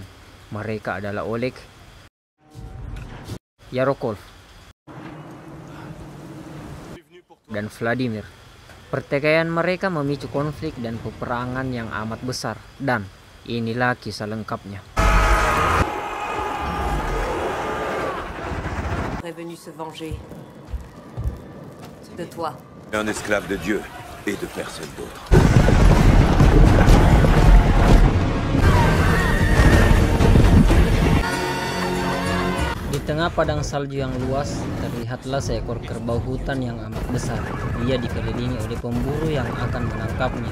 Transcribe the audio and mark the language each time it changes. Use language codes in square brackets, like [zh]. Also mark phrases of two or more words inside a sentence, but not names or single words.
[id] Mereka adalah Oleg, Yaroslav, dan Vladimir. Pertikaian mereka memicu konflik dan peperangan yang amat besar, dan inilah kisah lengkapnya. [fr] Venu se venger de toi. Un esclave de Dieu et de personne d'autre. [id] Di tengah padang salju yang luas, terlihatlah seekor kerbau hutan yang amat besar. Dia dikelilingi oleh pemburu yang akan menangkapnya.